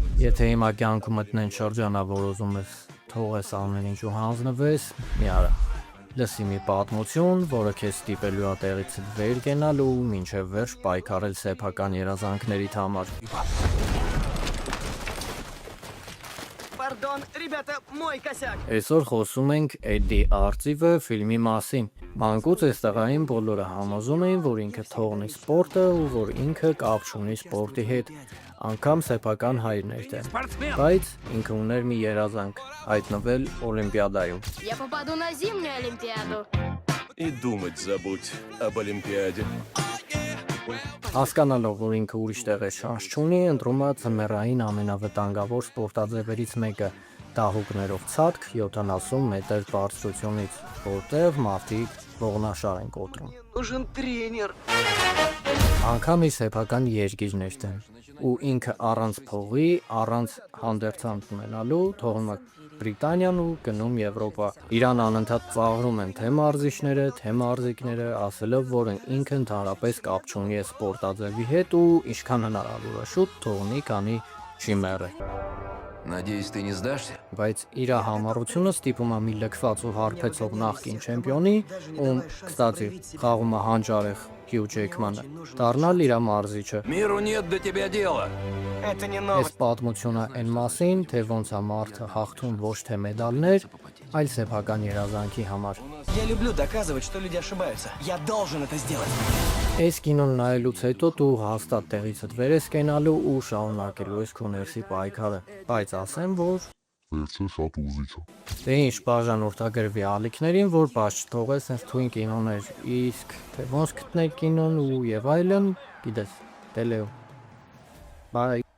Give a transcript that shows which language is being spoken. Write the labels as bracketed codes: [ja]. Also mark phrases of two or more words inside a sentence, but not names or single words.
[hy] Եթե հիմա կյանքում մտնեն շրջանա, որ ուզում ես թողես ամեն ինչ ու հանձնվես, մի արա։ Լսի մի պատմություն, որը քեզ ստիպելու է տեղից վեր կենալ ու մինչև վերջ պայքարել սեփական երազանքներիդ համար։ [ru] Пардон, ребята, мой косяк. [hy] Այսօր խոսում ենք Էդդի Արծիվը ֆիլմի մասին։ Մանկուց այս տղային բոլորը համոզում էին, որ ինքը թողնի սպորտը ու որ ինքը կապ չունի սպորտի հետ, անգամ սեփական հայրն էր դեմ։ Բայց ինքը ուներ մի երազանք՝ հայտնվել Օլիմպիադայում։ [ru] Я попаду на зимнюю Олимпиаду. И думать забудь об Олимпиаде. [hy] Հասկանալով, որ ինքը ուրիշ տեղ է շանս չունի, ընտրում է ձմեռային ամենավտանգավոր սպորտաձևերից մեկը՝ դահուկներով ցատկ 70 մետր բարձրությունից, որտեղ մարդիկ ողնաշար են կոտրում։ [ru] Нужен тренер. [hy] Անգամ իր սեփական երկիրն էր դեմ, ու ինքը առանց փողի, առանց հանդերձանք ունենալու թողնում է Բրիտանիան ու գնում Եվրոպա։ Իրան անընդհատ ծաղրում են թե մարզիչները, թե մարզիկները, ասելով, որ ինքը ընդհանրապես կապ չունի այս սպորտաձևի հետ ու ինչքան հնարավոր է շուտ թողնի, քանի չի մեռը։ [ru] Надеюсь, ты не сдашься? [hy] Բայց իր համառությունը ստիպում է մի լքված ու հարբեցող նախկին չեմպիոնի, ում, կստացի, խաղում է հանճարեղ Հյու Ջեքմանը, դառնալ իր մարզիչը։ [ru] Миру нет до тебя дела. Это не [hy] Այս [ru] новость. [hy] պատմությունը այն մասին, թե ոնց է մարդը հաղթում ոչ թե մեդալներ, այլ սեփական երազանքի համար։ [ru] Я люблю доказывать, что люди ошибаются. Я должен это сделать. [hy] Այս կինոն նայելուց հետո դու հաստատ տեղիցդ վեր ես կենալու ու շարունակելու ես քո ներսի պայքարը, բայց ասեմ, որ Վերջը շատ ուզիչ է։ դե ինչ բաժան ուրտագրվի ալիքներին, որ բաց չթողես այս թույն կինոներ, իսկ թե ոնց գտնել կինոն ու եւ այլն, գիտես, տելեո։ Բայ